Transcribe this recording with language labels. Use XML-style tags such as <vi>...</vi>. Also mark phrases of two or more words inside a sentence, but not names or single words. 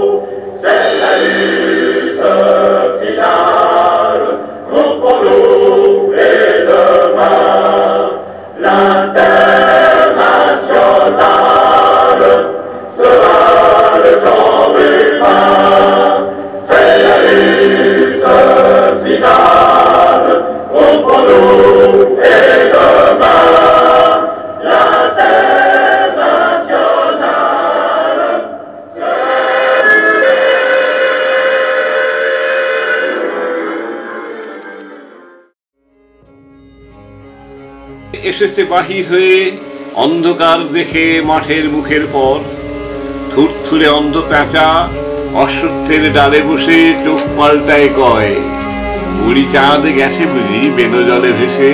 <fr>C'est la lutte finale, groupons-nous et demain, l'internationale sera le genre humain. C'est la lutte finale, groupons-nous et demain.</fr> <bn>এসেছে বাহির হয়ে অন্ধকার দেখে মাঠের মুখের পর, থুরথুরে অন্ধ প্যাঁচা অশ্বত্থের ডালে বসে চোখ পাল্টায় কয়, বুড়ি চাঁদ গেছে বুঝি বেনো জলে ভেসে।</bn>